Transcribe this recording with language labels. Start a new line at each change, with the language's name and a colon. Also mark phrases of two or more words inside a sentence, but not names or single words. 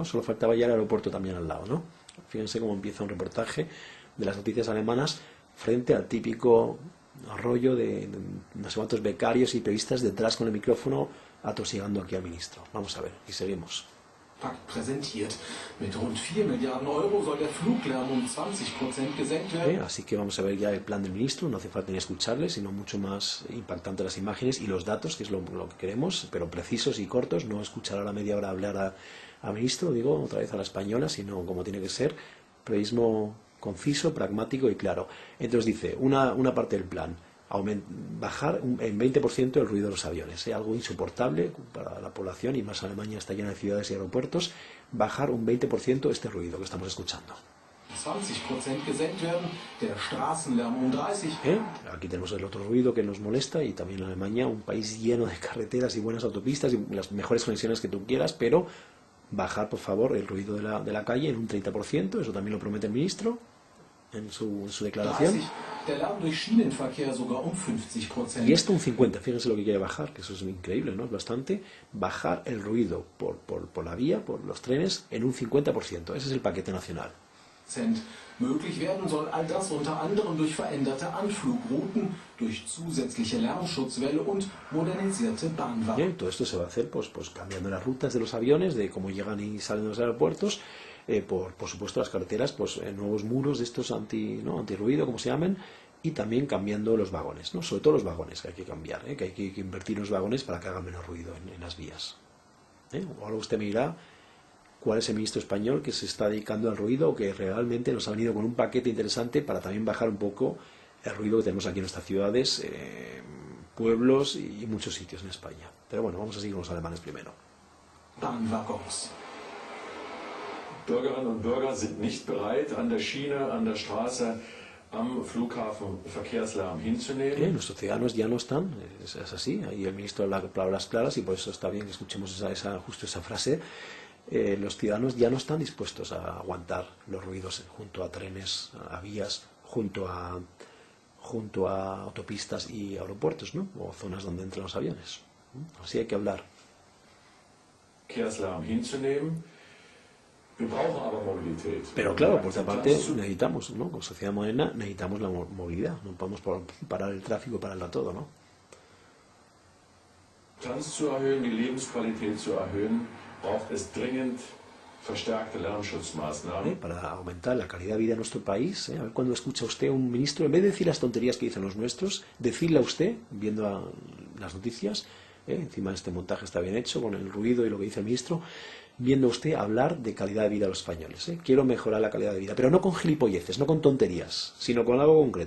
Spanish: Solo faltaba ya el aeropuerto también al lado, ¿no? Fíjense cómo empieza un reportaje de las noticias alemanas frente al típico rollo de no sé cuántos becarios y periodistas detrás con el micrófono atosigando aquí al ministro. Vamos a ver, y seguimos.
German: Pakt präsentiert. Mit rund 4 Milliarden Euro soll der Fluglärm um 20% gesenkt werden.
Spanish: Así que vamos a ver ya el plan del ministro, no hace falta ni escucharle, sino mucho más impactante las imágenes y los datos, que es lo que queremos, pero precisos y cortos, no escuchar a la media hora hablar al ministro, digo, otra vez a la española, sino como tiene que ser, periodismo conciso, pragmático y claro. Entonces dice, una parte del plan, bajar en 20% el ruido de los aviones, algo insoportable para la población, y más Alemania está llena de ciudades y aeropuertos, bajar un 20% este ruido que estamos escuchando.
German: 20% gesenkt werden, der Straßenlärm um 30%.
Spanish: Aquí tenemos el otro ruido que nos molesta, y también Alemania, un país lleno de carreteras y buenas autopistas y las mejores conexiones que tú quieras, pero bajar por favor el ruido de la calle en un 30%, eso también lo promete el ministro en su declaración.
German: Der Lärm durch Schienenverkehr sogar um 50%.
Spanish: Y esto un 50%, fíjense lo que quiere bajar, que eso es increíble, ¿no? Es bastante. Bajar el ruido por la vía, por los trenes, en un 50%. Ese es el paquete nacional.
German: Möglich werden soll all das unter anderem durch veränderte Anflugrouten, durch zusätzliche Lärmschutzwelle und modernisierte Bahnwagen.
Spanish: Todo esto se va a hacer pues cambiando las rutas de los aviones, de cómo llegan y salen de los aeropuertos, por supuesto las carreteras, pues nuevos muros de estos antirruido, como se llaman, y también cambiando los vagones, ¿no? Sobre todo los vagones que hay que cambiar, que hay que invertir en los vagones para que hagan menos ruido en las vías. Ahora usted me dirá cuál es el ministro español que se está dedicando al ruido o que realmente nos ha venido con un paquete interesante para también bajar un poco el ruido que tenemos aquí en nuestras ciudades, pueblos y muchos sitios en España. Pero bueno, vamos a seguir con los alemanes primero.
German: Bahnwaggons. Bürgerinnen und Bürger sind nicht bereit, an der Schiene, an der Straße, am Flughafen Verkehrslärm hinzunehmen.
Spanish: Nuestros ciudadanos ya no están, es así, ahí el ministro habla palabras claras y por eso está bien que escuchemos justo esa frase. Los ciudadanos ya no están dispuestos a aguantar los ruidos junto a trenes, a vías, junto a autopistas y aeropuertos, ¿no? O zonas donde entran los aviones. Así hay que hablar.
German: Verkehrslärm hinzunehmen. Wir brauchen aber Mobilität.
Spanish: Pero claro, por otra parte necesitamos, ¿no? Con sociedad moderna necesitamos la movilidad. No podemos parar el tráfico, pararlo todo, ¿no?
German: Trans zu erhöhen, die Lebensqualität zu erhöhen, braucht es dringend verstärkte Lärmschutzmaßnahmen.
Spanish: Para aumentar la calidad de vida en nuestro país, a ver cuando escucha usted a un ministro, en vez de decir las tonterías que dicen los nuestros, decirle a usted, viendo las noticias, encima este montaje está bien hecho con el ruido y lo que dice el ministro, viendo a usted hablar de calidad de vida a los españoles. Quiero mejorar la calidad de vida, pero no con gilipolleces, no con tonterías, sino con algo concreto.